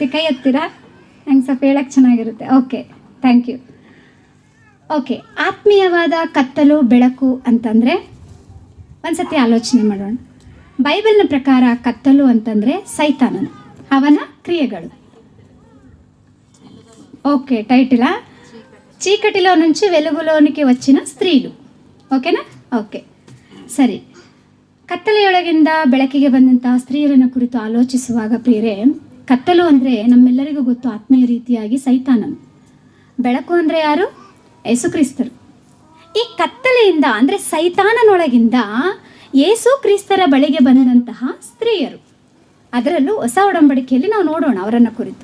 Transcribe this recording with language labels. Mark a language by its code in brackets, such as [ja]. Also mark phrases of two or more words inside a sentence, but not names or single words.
[kn] ಕೈ ಎತ್ತೀರಾ? ನಂಗೆ ಸ್ವಲ್ಪ ಹೇಳಕ್ಕೆ ಚೆನ್ನಾಗಿರುತ್ತೆ. ಓಕೆ, [en] thank you. [kn] ಓಕೆ, ಆತ್ಮೀಯವಾದ ಕತ್ತಲು ಬೆಳಕು ಅಂತಂದರೆ ಒಂದ್ಸತಿ ಆಲೋಚನೆ ಮಾಡೋಣ. ಬೈಬಲ್ನ ಪ್ರಕಾರ ಕತ್ತಲು ಅಂತಂದರೆ ಸೈತಾನನು, ಅವನ ಕ್ರಿಯೆಗಳು. [te] ఓకే, టైటిలా? చీకటిలో నుంచి వెలుగులోనికి వచ్చిన స్త్రీలు. [kn] ఓకేನಾ? ಓಕೆ, ಸರಿ. ಕತ್ತಲೆಯೊಳಗಿಂದ ಬೆಳಕಿಗೆ ಬಂದಂತಹ ಸ್ತ್ರೀಯರನ್ನು ಕುರಿತು ಆಲೋಚಿಸುವಾಗ ಪ್ರಿಯರೇ, ಕತ್ತಲು ಅಂದರೆ ನಮ್ಮೆಲ್ಲರಿಗೂ ಗೊತ್ತು, ಆತ್ಮೀಯ ರೀತಿಯಾಗಿ ಸೈತಾನನು. ಬೆಳಕು ಅಂದರೆ ಯಾರು? ಯೇಸು ಕ್ರಿಸ್ತರು. ಈ ಕತ್ತಲೆಯಿಂದ ಅಂದರೆ ಸೈತಾನನೊಳಗಿಂದ ಯೇಸು ಕ್ರಿಸ್ತರ ಬಳಿಗೆ ಬಂದಂತಹ ಸ್ತ್ರೀಯರು, ಅದರಲ್ಲೂ ಹೊಸ ಒಡಂಬಡಿಕೆಯಲ್ಲಿ ನಾವು ನೋಡೋಣ ಅವರನ್ನು ಕುರಿತು.